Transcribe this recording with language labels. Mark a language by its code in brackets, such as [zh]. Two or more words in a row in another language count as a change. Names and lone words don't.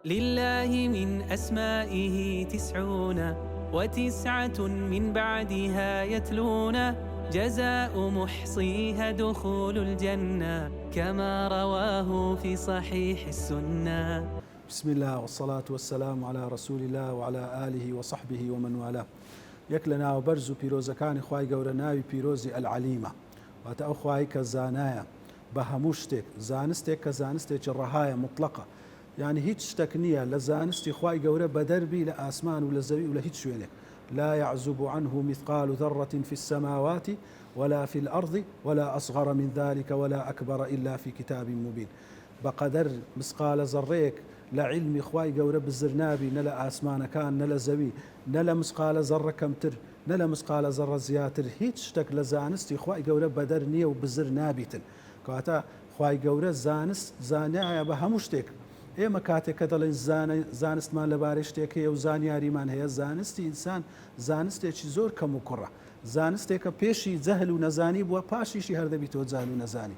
[ar] لله من أسمائه 99 من بعدها يتلون، جزاء محصيها دخول الجنة كما رواه في صحيح السنة. بسم الله والصلاة والسلام على رسول الله وعلى آله وصحبه ومن والاه. [ckb] یەک لە ناوبەرز و پیرۆزەکانی خوای گەورە ناوی پیرۆزی ئەلعەلیمە، واتە ئەو خوای کە زانایە بە هەموو شتێک، زانستێک کە زانستێکی ڕەهایە مطلقە، یعنی هیچ شتێک نییە لە زانستی خوای گەورە بەدەربی لە ئاسمان و لە زەوی و لە هیچ شوێنێک. [ar] لا يعزب عنه مثقال ذرة في السماوات ولا في الأرض ولا أصغر من ذلك ولا أكبر إلا في كتاب مبين. بقدر مثقال ذريك لعلم [ckb] خوای گەورە بزر نابی، نە لە ئاسمانەکان، نە لە زەوی، نە لە مسقالە زەڕە کەمتر، نە لە مسقالە زەڕە زیاتر، هیچ شتێک لە زانستی خوای گەورە بەدەر نییە و بزر نابیتن. کەواتە خوای گەورە زانایە بە هەموو شتێک. ئێمە کاتێک کە دەڵێن زانستمان لەبارەی شتێکەیە و زانیاریمان هەیە، زانستی ئینسان زانستێکی زۆر کەم و کوڕە، زانستێکە پێشی جەهل و نەزانی بووە، پاشیشی هەردەبیتەوە جەهل و نەزانی.